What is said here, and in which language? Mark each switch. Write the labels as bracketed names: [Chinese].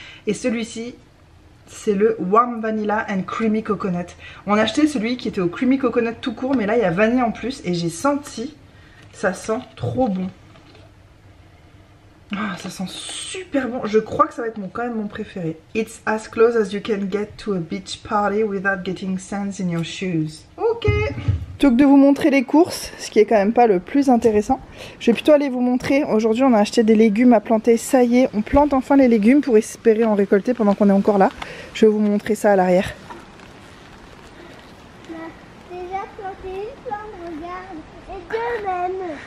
[French] Et celui-ci, c'est le Warm Vanilla and Creamy Coconut. On a acheté celui qui était au Creamy Coconut tout court, mais là il y a vanille en plus et j'ai senti, ça sent trop bon. Ah, ça sent super bon. Je crois que ça va être quand même mon préféré. [English] It's as close as you can get to a beach party without getting sands in your shoes. [French] Ok. Plutôt que de vous montrer les courses, ce qui est quand même pas le plus intéressant, je vais plutôt aller vous montrer. Aujourd'hui on a acheté des légumes à planter. Ça y est, on plante enfin les légumes pour espérer en récolter pendant qu'on est encore là. Je vais vous montrer ça à l'arrière. Déjà planté une plante, regarde, et deux même.